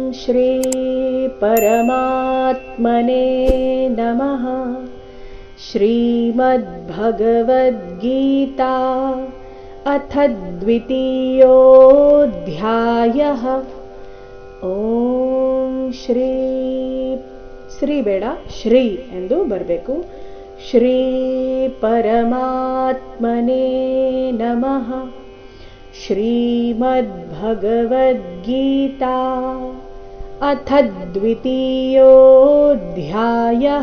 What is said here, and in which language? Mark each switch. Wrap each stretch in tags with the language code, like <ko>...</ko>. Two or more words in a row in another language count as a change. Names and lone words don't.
<sa>श्री परमात्मने नमः। श्रीमद्भगवद्गीता अथ द्वितीयोऽध्यायः।</sa> <kn>ಓಂ ಶ್ರೀ ಬೇಡ ಶ್ರೀ ಎಂದು ಬರಬೇಕು.</kn> <sa>ಶ್ರೀ ಪರಮಾತ್ಮನೇ ನಮಃ. ಶ್ರೀಮದ್ಭಗವದ್ಗೀತಾ ಅಥ ದ್ವಿತೀಯೋऽಧ್ಯಾಯಃ.</sa>